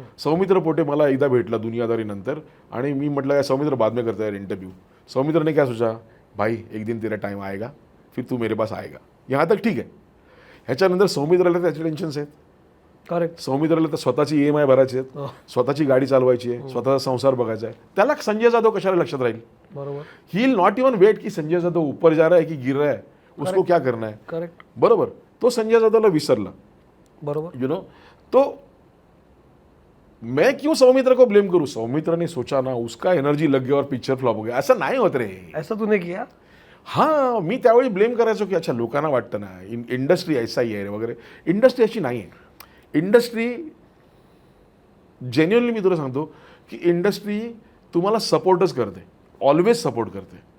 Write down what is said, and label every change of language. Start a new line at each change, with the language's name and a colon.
Marathi: सौमित्र पोटे मला एकदा भेटला दुनियादारीनंतर आणि मी म्हटलं काय सौमित्र
Hindi: बाद में करता है इंटरव्यू. सौमित्र ने क्या सोचा, भाई एक दिन तेरा टाइम आएगा फिर तू मेरे पास आएगा. यहाँ तक ठीक आहे.
Marathi: ह्याच्यानंतर सौमित्राला त्याचे टेन्शन्स आहेत. करेक्ट. सौमित्राला तर स्वतःची EMI भरायची आहेत, स्वतःची गाडी चालवायची आहे, स्वतःचा संसार बघायचा आहे. त्याला संजय जाधव कशाला लक्षात राहील. बरोबर.
English: he will not even wait
Hindi: की संजय जाधव ऊपर जा रहा है की गिर रहा है, उसको क्या करना है. करेक्ट.
Marathi: बरोबर. तो संजय जाधवला विसरला. बरोबर.
Hindi: यू नो, तो मैं क्यों सौमित्र को ब्लेम करूं. सौमित्र ने सोचा ना, उसका एनर्जी लग गया और पिक्चर फ्लॉप हो गया.
Marathi: असं नाही होत रे.
Hindi: ऐसा तूने किया.
Marathi: हां, मी त्यावेळी ब्लेम करायचो की अच्छा लोकांना वाटतं ना इंडस्ट्री
Hindi: ऐसा ही
Marathi: आहे वगैरे. इंडस्ट्री अशी नाही आहे. इंडस्ट्री जेन्युअनली मी तुला सांगतो की इंडस्ट्री तुम्हाला सपोर्टच करते, ऑलवेज सपोर्ट करते.